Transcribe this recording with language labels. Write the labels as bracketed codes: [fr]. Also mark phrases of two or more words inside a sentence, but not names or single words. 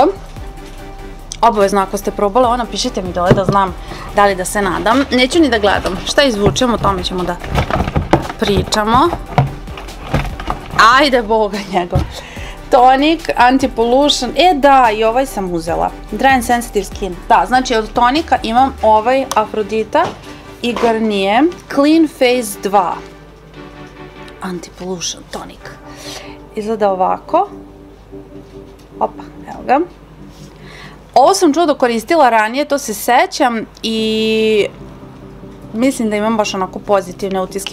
[sr] Obavezno ako ste probali ovo, napišite mi dole da znam da li da se nadam. Neću ni da gledam, šta izvučemo, o tome ćemo da pričamo. Ajde boga njegov. [en] Tonic, anti-pollution, [sr] da, i ovaj sam uzela. [en] Dry and sensitive skin, [sr] da, znači od tonika imam ovaj Afrodita i Garnier Clean Face 2 Anti-pollution tonik. Izgleda ovako. Opa, evo ga. Ovo sam čudo koristila ranije, to se sećam i mislim da imam baš onako pozitivne utiske.